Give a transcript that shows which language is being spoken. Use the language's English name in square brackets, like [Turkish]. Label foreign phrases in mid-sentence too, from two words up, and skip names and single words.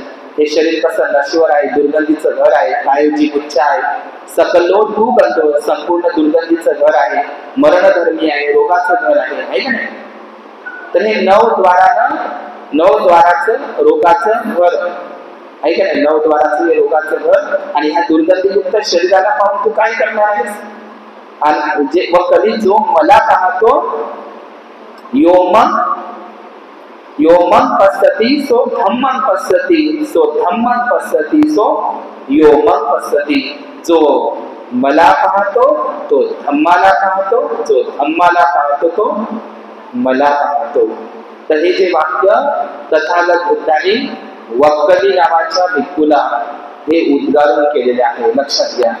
[Marathi] हे शरीर कसं नश्वर आहे, दुर्गंधीचं घर आहे, कायोजी गुच्छ आहे, सकलो तू बनतो, संपूर्ण दुर्गंधीचं घर आहे, मरणधर्मी आहे, रोगाचं घर आहे का नाही? तर हे 9 द्वाराचं रोगाचं घर आहे का नाही? 9 द्वाराचं हे रोगाचं घर. आणि ह्या दुर्गंधीयुक्त शरीराला पाहून तू काय करणार आहेस? आणि जे वक्कली, जो मला पाहतो, [Pali] योमं पश्यति सो धम्मं पश्यति, सो धम्मं पश्यति सो योमं पश्यति. [Marathi] जो मला पाहतो तो धम्माला पाहतो, जो धम्माला पाहतो तो मला पाहतो. तर हे जे वाक्य तथागत बुद्धांनी वक्कली नावाच्या भिक्खूला हे उद्गारून केलेले आहे, लक्षात घ्या.